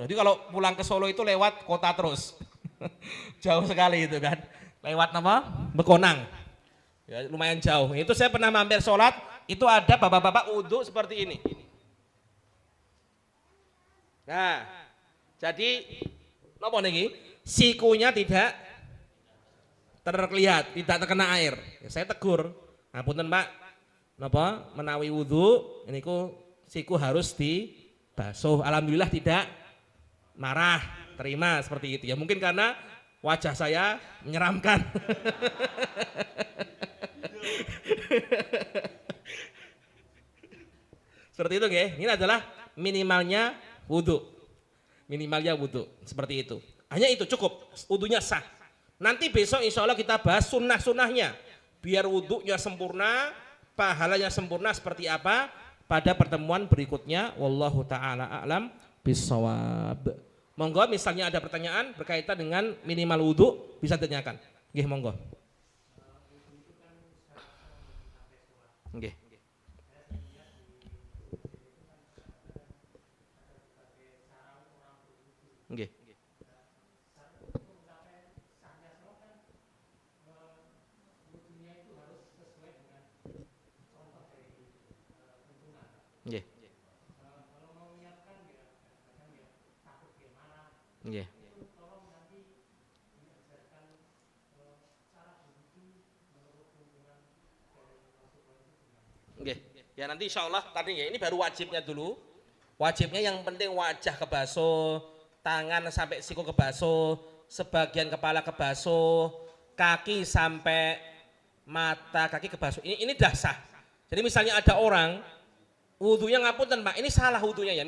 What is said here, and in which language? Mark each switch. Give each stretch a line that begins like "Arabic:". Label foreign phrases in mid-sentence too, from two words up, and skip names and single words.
Indonesian: Jadi kalau pulang ke Solo itu lewat kota terus. Jauh sekali itu kan. Lewat apa? Bekonang. Ya, lumayan jauh. Itu saya pernah mampir sholat, itu ada bapak-bapak wudhu seperti ini. Nah, jadi
Javanese: napa niki?
Indonesian: Sikunya tidak terlihat, tidak terkena air. Ya, saya tegur. Nah,
Javanese: punten Pak, napa menawi wudhu niku
Indonesian: siku harus dibasuh. Alhamdulillah tidak marah, terima seperti itu. Ya mungkin karena wajah saya menyeramkan. Seperti itu nggih. Ini adalah minimalnya wudu. Minimalnya wudu, seperti itu. Hanya itu cukup, wudunya sah. Nanti besok
Arabic: إن شاء الله
Indonesian: kita bahas sunnah-sunnahnya. Biar wudunya sempurna, pahalanya sempurna seperti apa pada pertemuan berikutnya.
Arabic: والله تعالى أعلم بالصواب.
Indonesian: Monggo misalnya ada pertanyaan berkaitan dengan minimal wudu bisa ditanyakan.
Javanese: Nggih monggo. Nggih. Nggih. Nggih. Nggih. Nggih.
Indonesian: Ya nanti
Arabic: إن شاء الله
Indonesian: tadi ya ini baru wajibnya dulu. Wajibnya yang penting wajah kebasuh, tangan sampai siku kebasuh, sebagian kepala kebasuh, kaki sampai mata kaki kebasuh. Ini dah sah. Jadi misalnya ada orang wudunya ngapunten Pak, ini salah wudunya ya.